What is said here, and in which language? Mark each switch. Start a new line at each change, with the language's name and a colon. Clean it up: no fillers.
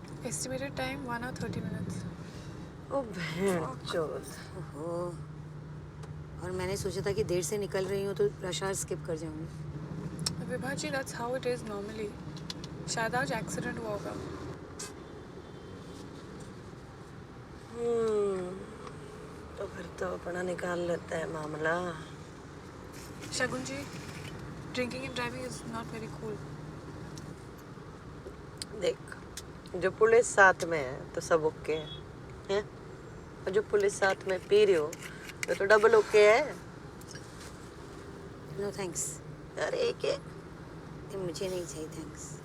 English: Estimated time 1 hour 30 minutes.
Hindi: ओ भैंचोद और मैंने सोचा था कि देर से निकल रही हूँ तो रश आवर स्किप कर जाऊंगी।
English: Vibha ji, that's how it is normally.
Hindi: शायद आज एक्सीडेंट हुआ होगा। तो फिर तो अपना निकाल लेता है मामला
English: Shagun ji, drinking and driving is not very cool.
Hindi: देख जो पुलिस साथ में है तो सब ओके है और जो पुलिस साथ में पी रही हो तो डबल ओके है
English: No thanks.
Hindi: अरे एक मुझे नहीं चाहिए थैंक्स।